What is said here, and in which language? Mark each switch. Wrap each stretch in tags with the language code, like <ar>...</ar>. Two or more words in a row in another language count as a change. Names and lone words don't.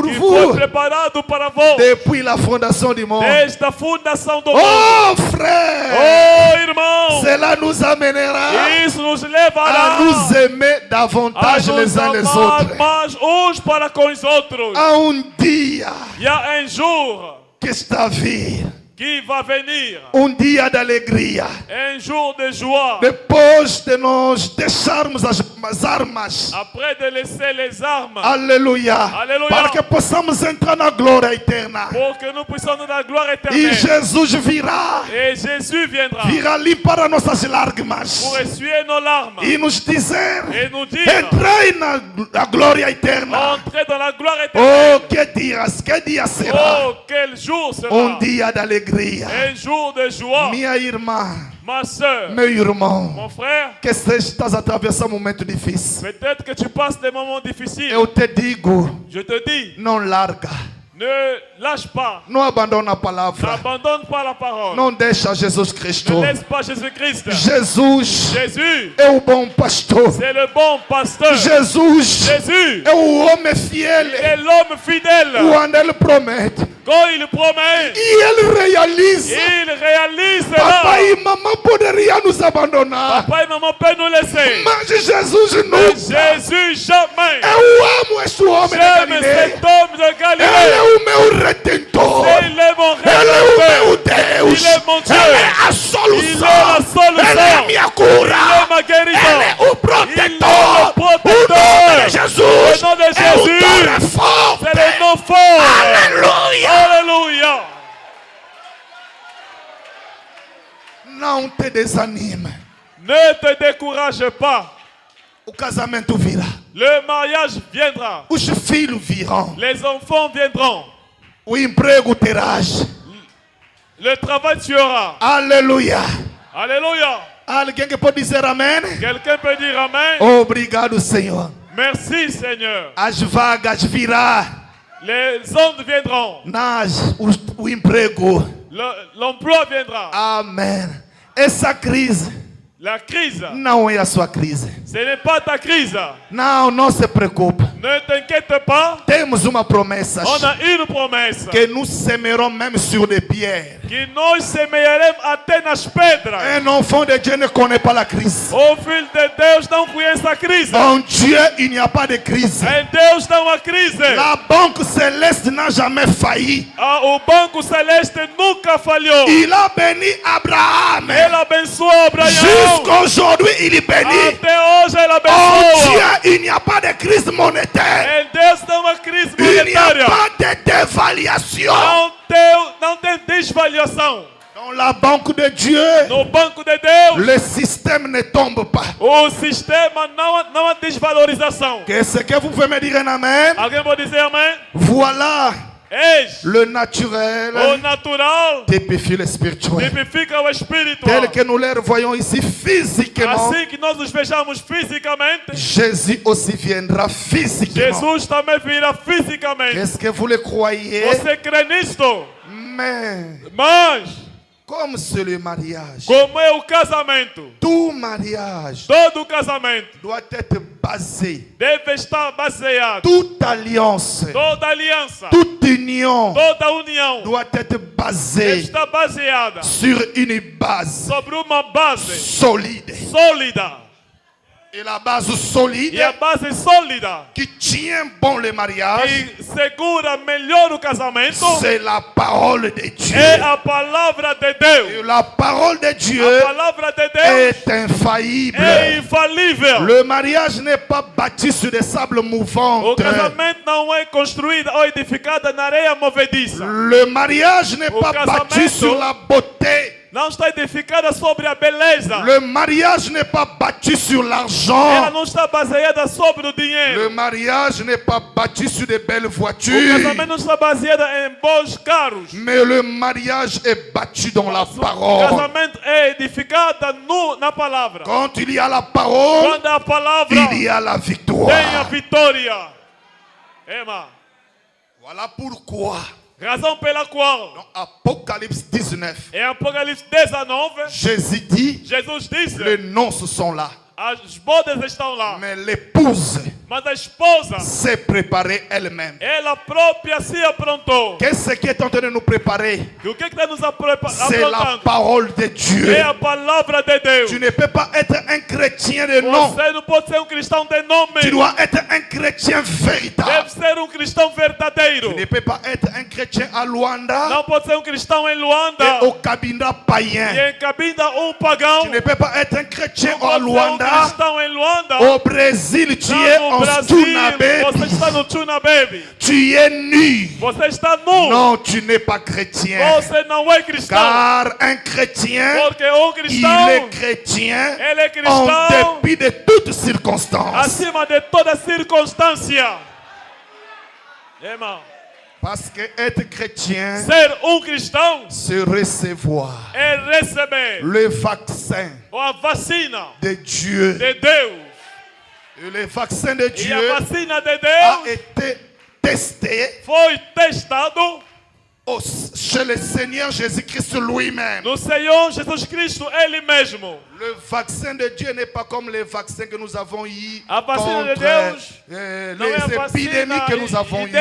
<pt>que foi</pt> <fr>vous</fr> <pt>preparado para vós</pt> <fr>depuis la fondation du monde.</fr> <pt>desde a fundação do mundo.</pt> <fr>Oh frère,</fr> <pt>Oh irmão,</pt> <fr>cela nous amènera</fr> <pt>isso nos</pt> <fr>à</fr> <pt>levará</pt> <fr>nous aimer</fr> <pt>a</pt> <fr>davantage</fr> <pt>nos</pt> <fr>les uns les</fr> <pt>amar</pt> <fr>autres.</fr> <pt>mais uns para com os outros.</pt> <fr>À un dia Il y a un jour</fr> <pt>que está vir,</pt> <fr>qui va venir,</fr> <pt>dia de alegria.</pt> <fr>un jour de joie.</fr> <pt>Depois de nós deixarmos as armas,</pt> <fr>Après de laisser les armes,</fr> <pt>aleluia, Aleluia. para que possamos entrar na glória eterna.</pt> <fr>pour que nous puissions nous dar gloire</fr> <pt>E</pt> <fr>éternelle.</fr> <pt>Jesus virá,</pt> <fr>Et Jésus viendra</fr> <pt>limpar nossas lágrimas</pt> <fr>pour essuyer nos larmes</fr> <pt>e nos dizer:</pt> <fr>et nous dire:</fr> <pt>entrai na glória eterna.</pt> <fr>entrez dans la gloire éternelle.</fr> <pt>Oh, que dia será?</pt> <fr>Oh, quel jour sera</fr> <pt>Dia de alegria.</pt> <fr>un jour de joie.</fr> <pt>Minha irmã,</pt> <fr>Ma soeur,</fr> <pt>meu irmão,</pt> <fr>mon frère,</fr> <pt>que estás atravessando um momento difícil,</pt> <fr>peut-être que tu passes des moments difficiles.</fr> <pt>eu te digo,</pt> <fr>Je te dis,</fr> <pt>não larga.</pt> <fr>Ne lâche pas.</fr> <pt>Não abandona a palavra.</pt> <fr>N'abandonne pas la parole.</fr> <pt>Não deixa Jesus</pt> <fr>Ne</fr> <pt>Cristo.</pt> <fr>laisse pas Jésus-Christ.</fr> <pt>Jesus</pt> <fr>Jésus,</fr> <pt>é o bom pastor.</pt> <fr>c'est le bon pasteur.</fr> <pt>Jesus</pt> <fr>Jésus</fr> <pt>é o homem fiel.</pt> <fr>est l'homme fidèle.</fr> <pt>Quando ele promete</pt> <fr>Quand il promet,</fr> <pt>e ele realiza.</pt> <fr>il réalise cela.</fr> <pt>Papai e mamãe poderiam nos abandonar,</pt> <fr>Papa et maman peuvent nous laisser.</fr> <pt>mas Jesus</pt> <fr>Mais</fr> <pt>nunca.</pt> <fr>Jésus, jamais.</fr> <pt>Eu amo este homem de</pt> <fr>J'aime</fr> <pt>Galileia.</pt> <fr>cet homme de</fr> <pt>Ele</pt> <fr>Galilée.</fr> <pt>é o meu redentor.</pt> <fr>Il est mon</fr> <pt>Ele é o meu</pt> <fr>rédempteur.</fr> <pt>Deus.</pt> <fr>Il est mon Dieu.</fr> <pt>Ele é a</pt> <fr>Il</fr> <pt>solução.</pt> <fr>est la solution.</fr> <pt>Ele é a minha cura.</pt> <fr>Il est ma guérison.</fr> <pt>Ele é o</pt> <fr>Il est</fr> <pt>protetor.</pt> <fr>le protecteur.</fr> <pt>O nome de Jesus</pt> <fr>Le nom de</fr> <pt>é o</pt> <fr>Jésus.</fr> <pt>nome forte.</pt> <fr>C'est le nom fort.</fr> <pt>Aleluia.</pt> <fr>Alléluia.</fr> <pt>Não te desanime.</pt> <fr>Ne te décourage pas.</fr> <pt>O casamento virá.</pt> <fr>Le mariage viendra.</fr> <pt>Os filhos virão.</pt> <fr>Les enfants viendront.</fr> <pt>O emprego terás.</pt> <fr>Le travail tu auras.</fr> <pt>Aleluia.</pt> <fr>Alléluia.</fr> <pt>Alguém que pode dizer amém?</pt> <fr>Quelqu'un peut dire Amen.</fr> <pt>Obrigado, Senhor.</pt> <fr>Merci Seigneur.</fr> <pt>As vagas virá.</pt> <fr>Les ondes viendront.</fr> <pt>O emprego.</pt> <fr>L'emploi viendra.</fr> <pt>Amém. Essa crise</pt> <fr>La crise,</fr> <pt>não é a sua crise.</pt> <fr>ce n'est pas ta crise.</fr> <pt>Não se preocupe.</pt> <fr>Ne t'inquiète pas.</fr> <pt>Temos uma promessa</pt> <fr>On a une promesse. que nous semerons même sur des pierres.</fr> <pt>Que nós semearemos até nas pedras.</pt> <fr>Un enfant de Dieu ne connaît pas la crise.</fr> <pt>O filho de Deus não conhece a crise.</pt> <fr>En Dieu, il n'y a pas de crise.</fr> <pt>Em Deus não há crise.</pt> <fr>La banque céleste n'a jamais failli.</fr> <pt>O banco celeste nunca falhou.</pt> <fr>Il a béni Abraham.</fr> <pt>Ele abençoou Abraão.</pt> <fr>Jusqu'aujourd'hui, il bénit.</fr> <pt>Até hoje ele</pt> <fr>En</fr> <pt>abençoa.</pt> <fr>Dieu, il n'y a pas de crise monétaire.</fr> <pt>Em Deus não há crise</pt> <fr>Il n'y a</fr> <pt>monetária.</pt> <fr>pas de dévaluation.</fr> <pt>Não tem desvalorização.</pt> <fr>Dans la banque de Dieu,</fr> <pt>No banco de Deus,</pt> <fr>le système ne tombe pas.</fr> <pt>o sistema não há desvalorização.</pt> <fr>Qu'est-ce que vous pouvez me dire en amen?</fr> <pt>Alguém pode dizer amém?</pt> <fr>Voilà</fr> <pt>Eis,</pt> <fr>le naturel</fr> <pt>o natural</pt> <fr>typifie le spirituel.</fr> <pt>tipifica o</pt> <fr>Tel</fr> <pt>espiritual.</pt> <fr>que nous le voyons ici physiquement,</fr> <pt>Assim que nós nos vejamos fisicamente,</pt> <fr>Jésus aussi viendra physiquement.</fr> <pt>Jesus também virá fisicamente.</pt> <fr>Est-ce que vous le croyez?</fr> <pt>Você crê nisto?</pt> <fr>Mais</fr> <pt>Mas,</pt> <fr>comme c'est le mariage,</fr> <pt>como é o casamento,</pt> <fr>tout mariage</fr> <pt>todo casamento</pt> <fr>doit être basé,</fr> <pt>deve estar baseado,</pt> <fr>toute alliance,</fr> <pt>toda aliança,</pt> <fr>toute union</fr> <pt>toda união</pt> <fr>doit être</fr> <pt>deve</pt> <fr>basée</fr> <pt>estar baseada</pt> <fr>sur une base</fr> <pt>sobre uma base</pt> <fr>solide.</fr> <pt>sólida.</pt> <fr>Et la base solide</fr> <pt>E a base sólida</pt> <fr>qui tient bon le mariage,</fr> <pt>que segura melhor o casamento</pt> <fr>c'est la parole de Dieu.</fr> <pt>é a palavra de</pt> <fr>Et</fr> <pt>Deus.</pt> <fr>la parole de Dieu</fr> <pt>A palavra de Deus</pt> <fr>est infaillible.</fr> <pt>é infalível.</pt> <fr>Le mariage n'est pas bâti sur des sables</fr> <pt>O</pt> <fr>mouvants.</fr> <pt>casamento não é construído ou edificado na areia movediça.</pt> <fr>Le mariage n'est</fr> <pt>O</pt> <fr>pas</fr> <pt>casamento-</pt> <fr>bâti sur la beauté.</fr> <pt>Não está edificada sobre a beleza.</pt> <fr>Le mariage n'est pas bâti sur</fr> <pt>Ela</pt> <fr>l'argent.</fr> <pt>não está baseada sobre o</pt> <fr>Le</fr> <pt>dinheiro.</pt> <fr>mariage n'est pas bâti sur de belles</fr> <pt>O</pt> <fr>voitures.</fr> <pt>casamento não está baseado em bons carros.</pt> <fr>Mais le mariage est bâti dans la</fr> <pt>O</pt> <fr>parole.</fr> <pt>casamento é edificado na palavra.</pt> <fr>Quand il y a la parole,</fr> <pt>Quando a palavra</pt> <fr>il y a la</fr> <pt>tem a</pt> <fr>victoire.</fr> <pt>vitória. Ema.</pt> <fr>Voilà pourquoi,</fr> <pt>Razão pela qual,</pt> <fr>dans Apocalypse 19,</fr> <pt>em Apocalipse 19,</pt> <fr>Jésus dit,</fr> <pt>Jesus disse:</pt> <fr>les noces sont là,</fr> <pt>as bodas estão lá,</pt> <fr>mais l'épouse</fr> <pt>mas a esposa,</pt> <fr>s'est préparée elle-même.</fr> <pt>ela própria se aprontou.</pt> <fr>Qu'est-ce qui est en train de nous préparer?</fr> <pt>E o que está nos</pt> <fr>C'est la</fr> <pt>aprontando?</pt> <fr>parole de Dieu.</fr> <pt>É a palavra de Deus.</pt> <fr>Tu ne peux pas être un chrétien de nom.</fr> <pt>Você não pode ser cristão de nome.</pt> <fr>Tu dois être un chrétien véritable.</fr> <pt>Deve ser cristão verdadeiro.</pt> <fr>Tu ne peux pas être un chrétien à Luanda</fr> <pt>Não pode ser cristão em</pt> <fr>et</fr> <pt>Luanda</pt> <fr>au Cabinda païen.</fr> <pt>e em Cabinda pagão.</pt> <fr>Tu ne peux pas être un chrétien</fr> <pt>Não</pt> <fr>à</fr> <pt>pode ser</pt> <fr>Luanda.</fr> <pt>cristão em Luanda.</pt> <fr>Au Brésil, tu es</fr> <pt>Não, no</pt> <fr>en</fr> <pt>Brasil,</pt> <fr>Stunabe.</fr> <pt>você está no Tuna Baby.</pt> <fr>Tu es nu.</fr> <pt>Você está nu.</pt> <fr>Non, tu n'es pas chrétien.</fr> <pt>Você não é cristão.</pt> <fr>Car un chrétien,</fr> <pt>Porque um</pt> <fr>il</fr> <pt>cristão,</pt> <fr>est chrétien</fr> <pt>ele é</pt> <fr>en</fr> <pt>cristão</pt> <fr>dépit de toutes circonstances.</fr> <pt>acima de toda circunstância. Irmão,</pt> <fr>Parce que être chrétien,</fr> <pt>ser cristão</pt> <fr>c'est recevoir</fr> <pt>é receber</pt> <fr>le vaccin</fr> <pt>a vacina</pt> <fr>de Dieu.</fr> <pt>de Deus.</pt> <fr>Et le vaccin de</fr> <pt>E</pt> <fr>Dieu</fr> <pt>a vacina de</pt> <fr>a</fr> <pt>Deus</pt> <fr>été testé</fr> <pt>foi testado</pt> <fr>chez le Seigneur Jésus-Christ lui-même.</fr> <pt>no Senhor Jesus Cristo, Ele mesmo.</pt> <fr>Le vaccin de Dieu n'est pas comme les vaccins que nous avons eu</fr> <pt>A vacina de</pt> <fr>contre</fr> <pt>Deus não é a</pt> <fr>les épidémies</fr> <pt>vacina</pt> <fr>que nous avons eues.</fr>